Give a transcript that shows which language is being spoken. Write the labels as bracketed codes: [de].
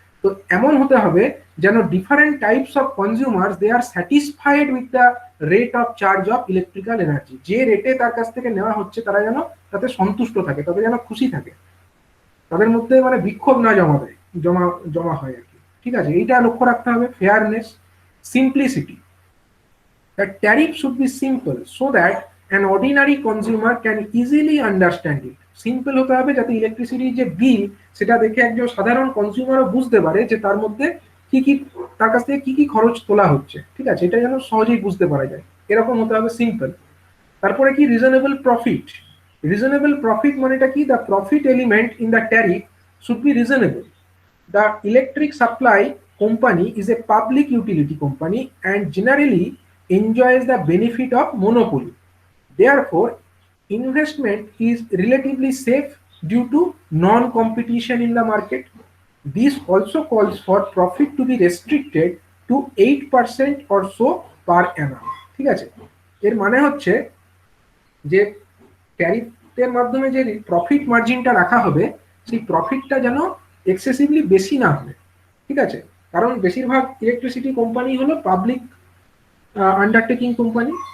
[bn] তো এমন হতে হবে যেন [en] different types of consumers they are satisfied with the rate of charge of electrical energy, [bn] যে রেটে তার কাছ থেকে নেওয়া হচ্ছে তারা যেন তাতে সন্তুষ্ট থাকে, তাদের যেন খুশি থাকে, তাদের মধ্যে মানে বিক্ষোভ না জমা জমা হয় আর কি। ঠিক আছে, এইটা লক্ষ্য রাখতে হবে। [en] Fairness, simplicity, the tariff should be simple so that an ordinary consumer can easily understand it. [bn] Simple হতে হবে যাতে ইলেকট্রিসিটি যে বিল সেটা দেখে একজন সাধারণ কনজিউমারও বুঝতে পারে যে তার মধ্যে কি কি, তার কাছ থেকে কি কি খরচ তোলা হচ্ছে। ঠিক আছে, এটা যেন সহজেই বুঝতে পারা যায়, এরকম হতে হবে সিম্পল। তারপরে কি রিজনেবল প্রফিট। [en] reasonable profit [bn] মানেটা কি, [en] The profit element in the tariff should be reasonable. The electric supply company is a public utility company and generally enjoys the benefit of monopoly. Therefore, investment is relatively safe due to non-competition in the market. This also calls for profit to be restricted to 8% or so per annum. [bn] ঠিক আছে, এর মানে হচ্ছে যে ট্যারিফের মাধ্যমে যে profit মার্জিনটা রাখা হবে সেই প্রফিটটা যেন এক্সেসিভলি বেশি না হয়। ঠিক আছে, কারণ বেশিরভাগ ইলেকট্রিসিটি কোম্পানি হলো পাবলিক আন্ডারটেকিং কোম্পানি।